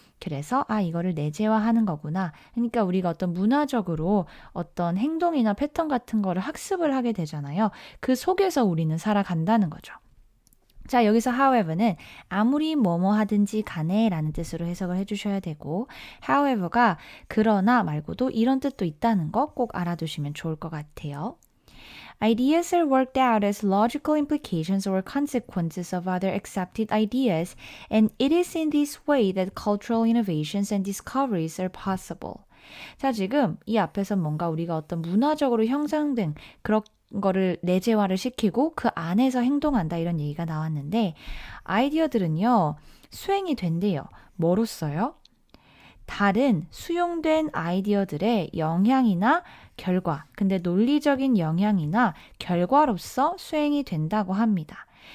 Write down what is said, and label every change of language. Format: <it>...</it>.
<ko>그래서 이거를 내재화하는 거구나. 그러니까 우리가 어떤 문화적으로 어떤 행동이나 패턴 같은 거를 학습을 하게 되잖아요. 그 속에서 우리는 살아간다는 거죠. 자, 여기서 however는 아무리 뭐뭐 하든지 간에 라는 뜻으로 해석을 해주셔야 되고 however가 그러나 말고도 이런 뜻도 있다는 거 꼭 알아두시면 좋을 것 같아요.</ko> <en>Ideas are worked out as logical implications or consequences of other accepted ideas, and it is in this way that cultural innovations and discoveries are possible.</en> <ko>자, 지금 이 앞에서 뭔가 우리가 어떤 문화적으로 형성된 그런 거를 내재화를 시키고 그 안에서 행동한다 이런 얘기가 나왔는데 아이디어들은요 수행이 된대요. 뭐로써요? 다른 수용된 아이디어들의 영향이나 결과, 근데 논리적인 영향이나 결과로서 수행이 된다고 합니다.</ko>